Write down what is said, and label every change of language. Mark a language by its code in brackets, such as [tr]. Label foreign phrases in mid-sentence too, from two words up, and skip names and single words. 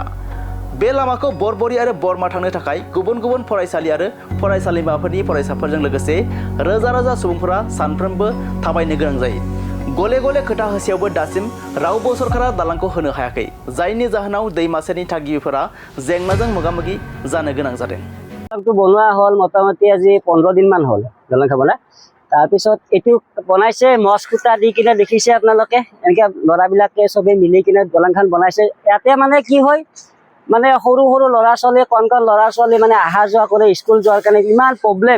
[brx] बे लामाखौ बरबरि आरो बरमा थांनो थाखाय गुबुन गुबुन फरायसालि आरो फरायसालिमाफोरनि फरायसाफोरजों लोगोसे रोजा रोजा सुबुंफोरा सानफ्रोमबो थाबायनो गोनां जायो। गले गले खोथा होसेयावबो दासिम रावबो सरकारा दालांखौ होनो हायाखै, जायनि जाहोनाव दैमा सेरनि थागिबिफोरा जेंनाजों मोगा-मोगि जानो गोनां जादों। [as] বনোৱা হ'ল মোটামুটি আজি 15 দিন মান হ'ল দলং খাবলৈ। তাৰপিছত এইটো বনাইছে মছ খুঁটা দি কিনে দেখিছে আপোনালোকে, এনেকৈ ল'ৰাবিলাকে চবেই মিলি কিনে দলংখন বনাইছে। ইয়াতে মানে কি হয়, মানে সৰু সৰু ল'ৰা ছোৱালী কণ কণ ল'ৰা ছোৱালী মানে অহা যোৱা কৰে স্কুল যোৱাৰ কাৰণে ইমান প্ৰব্লেম।